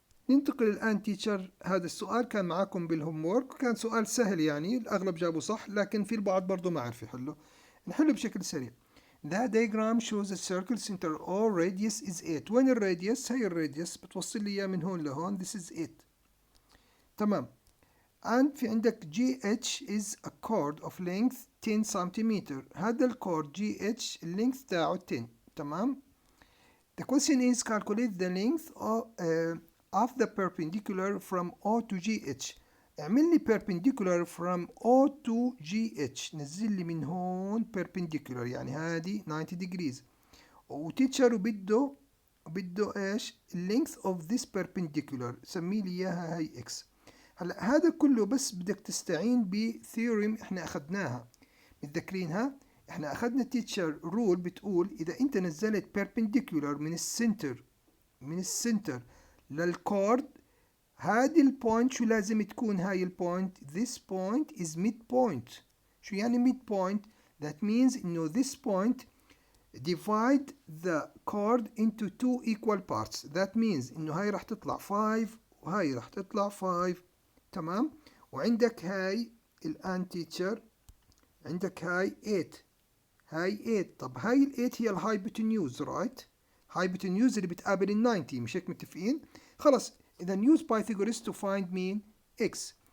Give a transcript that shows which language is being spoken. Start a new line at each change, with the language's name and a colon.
Arabic: ننتقل الان تيتشر، هذا السؤال كان معاكم بالهوم وورك، كان سؤال سهل يعني الاغلب جابوا صح، لكن في البعض برضه ما عرف يحله. نحله بشكل سريع.
English: The diagram shows a circle center or radius is 8.
Arabic: وين الراديوس؟ هي الراديوس بتوصل لي اياه من هون لهون.
English: This is 8.
Arabic: تمام.
English: and
Arabic: في عندك
English: GH is a chord of length 10 centimetre.
Arabic: هذا الكورد
English: GH
Arabic: اللينث تاعه 10. تمام.
English: The question is calculate the length of the perpendicular from O to GH.
Arabic: اعمل لي
English: perpendicular from O to GH،
Arabic: نزل لي من هون perpendicular، يعني هذه
English: 90 degrees،
Arabic: وتيتشر بده ايش؟
English: length of this perpendicular،
Arabic: سمي لي اياها هي x. هلا هذا كله بس بدك تستعين بثيورم احنا اخذناها، متذكرينها؟ احنا اخذنا تيتشر رول بتقول اذا انت نزلت perpendicular من السنتر للكورد، هذه البوينت شو لازم تكون؟ هاي البوينت
English: this point is midpoint.
Arabic: شو يعني
English: midpoint؟ that means
Arabic: انه
English: this point divide the chord into two equal parts. that means
Arabic: انه هاي راح تطلع 5 وهاي راح تطلع 5. تمام. وعندك هاي الان تيتشر، عندك هاي 8، هاي 8. طب هاي ال 8 هي الهايبوتنيوز، رايت؟ هايبوتنيوز اللي بتقابل ال 90، مش هيك متفقين؟ خلص، إذا
English: use Pythagoras to find mean x.